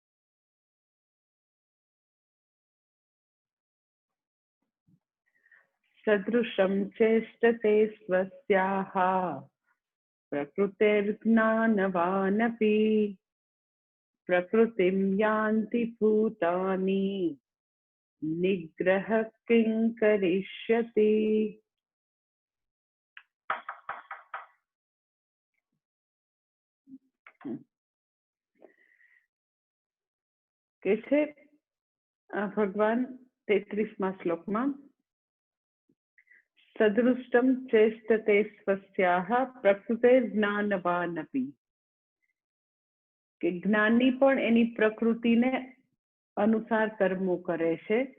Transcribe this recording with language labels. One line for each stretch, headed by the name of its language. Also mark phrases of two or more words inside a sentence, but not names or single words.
Sanskrit: सदृशं चेष्टते स्वस्याः प्रकृतिर्ज्ञानवानपि प्रकृतिं यान्ति भूतानि निग्रह किं करिष्यति।
Gujarati: કે છે ભગવાન 33મા શ્લોકમાં
Sanskrit: सदृष्टम चेष्टते स्वस्याह प्रकृतिर्ज्ञानवानपी,
Gujarati: કે જ્ઞાની પણ એની પ્રકૃતિને અનુસાર કર્મો કરે છે.